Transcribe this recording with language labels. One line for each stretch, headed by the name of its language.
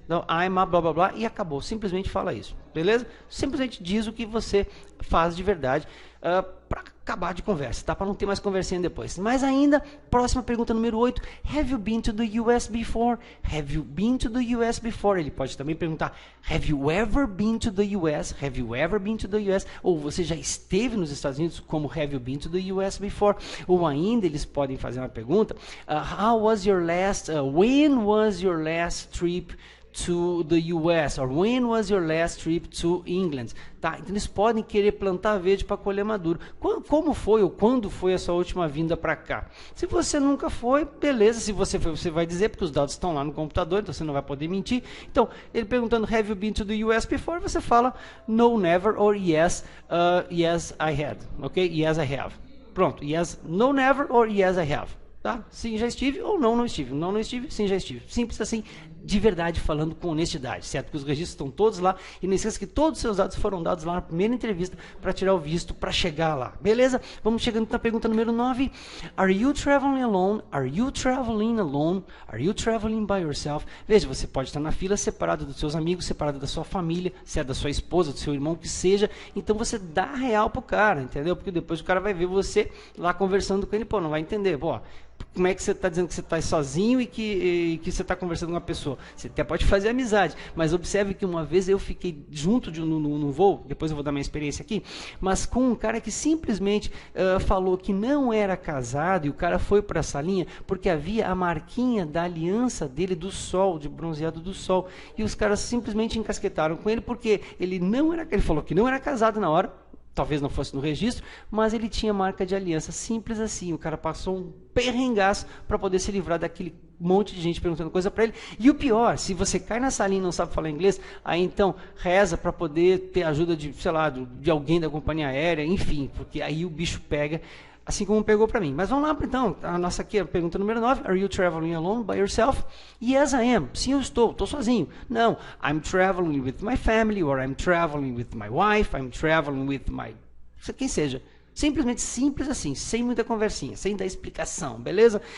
Portuguese: Então,
English: I'm a
Portuguese: blá blá blá e acabou. Simplesmente fala isso, beleza? Simplesmente diz o que você faz de verdade para acabar de conversa, tá? Para não ter mais conversinha depois. Mas ainda, próxima pergunta número 8.
English: Have you been to the US before? Have you been to the US before?
Portuguese: Ele pode também perguntar,
English: have you ever been to the US? Have you ever been to the US?
Portuguese: Ou você já esteve nos Estados Unidos, como
English: have you been to the US before?
Portuguese: Ou ainda eles podem fazer uma pergunta,
English: when was your last trip to the US? Or when was your last trip to England?
Portuguese: Tá? Então eles podem querer plantar verde para colher maduro. Como foi ou quando foi a sua última vinda para cá? Se você nunca foi, beleza. Se você foi, você vai dizer, porque os dados estão lá no computador, então você não vai poder mentir. Então, ele perguntando,
English: have you been to the US before?
Portuguese: Você fala,
English: no, never, or yes, yes, I had. Ok? Yes, I have.
Portuguese: Pronto.
English: Yes, no, never, or yes, I have. Tá?
Portuguese: Sim, já estive, ou não, não estive. Não, não estive, sim, já estive. Simples assim, de verdade, falando com honestidade, certo? Porque os registros estão todos lá, e não esqueça que todos os seus dados foram dados lá na primeira entrevista para tirar o visto, para chegar lá. Beleza? Vamos chegando na pergunta número 9.
English: Are you traveling alone? Are you traveling alone? Are you traveling by yourself?
Portuguese: Veja, você pode estar na fila separado dos seus amigos, separado da sua família, se é da sua esposa, do seu irmão, que seja. Então você dá real pro cara, entendeu? Porque depois o cara vai ver você lá conversando com ele, pô, não vai entender, pô, como é que você está dizendo que você está sozinho e que você está conversando com uma pessoa? Você até pode fazer amizade, mas observe que uma vez eu fiquei junto num voo, depois eu vou dar minha experiência aqui, mas com um cara que simplesmente falou que não era casado, e o cara foi para a salinha porque havia a marquinha da aliança dele do sol, de bronzeado do sol, e os caras simplesmente encasquetaram com ele porque ele falou que não era casado na hora. Talvez não fosse no registro, mas ele tinha marca de aliança. Simples assim. O cara passou um perrengaço para poder se livrar daquele monte de gente perguntando coisa para ele. E o pior, se você cai na salinha e não sabe falar inglês, aí então reza para poder ter ajuda de, sei lá, de alguém da companhia aérea, enfim, porque aí o bicho pega, assim como pegou para mim. Mas vamos lá, então, a nossa aqui, a pergunta número 9.
English: Are you traveling alone by yourself? Yes, I am.
Portuguese: Sim, eu estou sozinho.
English: Não, I'm traveling with my family, or I'm traveling with my wife, I'm traveling with my...
Portuguese: quem seja. Simplesmente simples assim, sem muita conversinha, sem dar explicação, beleza?